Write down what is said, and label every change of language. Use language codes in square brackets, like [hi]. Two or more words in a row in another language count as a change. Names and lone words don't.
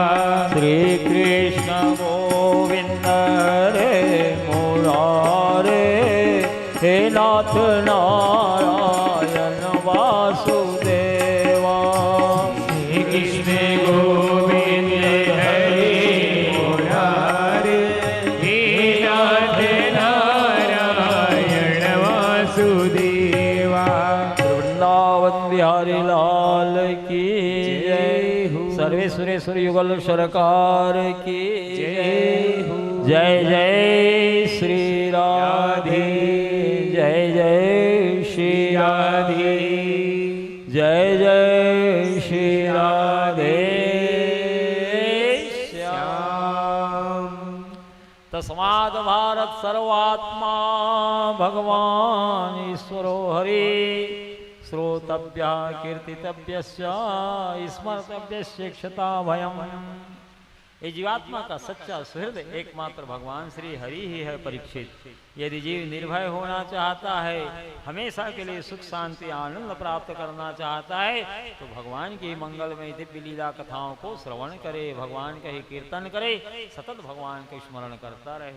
[sa] श्री कृष्ण गोविंद रे मुरारे हे नाथ नारायण वासुदेवा श्री कृष्ण गोविंद हरे मुरारे हे नाथ नारायण वासुदेवा [hi] वृंदावन बिहारी लाल की जय सर्वे सुरेश्वर युगल सरकार की जय जय श्री राधे जय जय श्री राधे जय जय श्री राधे श्याम। [sa] तस्माद् भारत सर्वात्मा भगवान ईश्वरो हरि श्रोतव्य कीर्तितव्य स्मर्तव्य क्षता भयम। [hi] ये जीवात्मा का सच्चा सुहृद एकमात्र भगवान श्री हरि ही है परीक्षित। यदि जीव निर्भय होना चाहता है, हमेशा के लिए सुख शांति आनंद प्राप्त करना चाहता है, तो भगवान की मंगलमय दिव्य लीला कथाओं को श्रवण करे, भगवान का ही कीर्तन करे, सतत भगवान के स्मरण करता रहे।